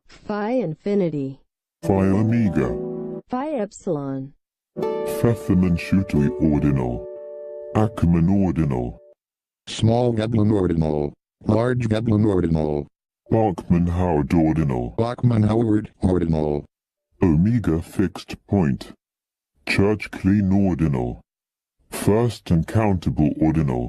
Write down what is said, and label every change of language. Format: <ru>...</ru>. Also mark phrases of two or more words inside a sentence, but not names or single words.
<en>Phi infinity, Phi omega, Phi epsilon, Pfefferman Schutui ordinal, Ackerman ordinal, Small Veblen ordinal, large Veblen ordinal, Bachman-Howard ordinal, Bachman-Howard ordinal, Omega fixed point, Church-Kleene ordinal, first uncountable ordinal,</en>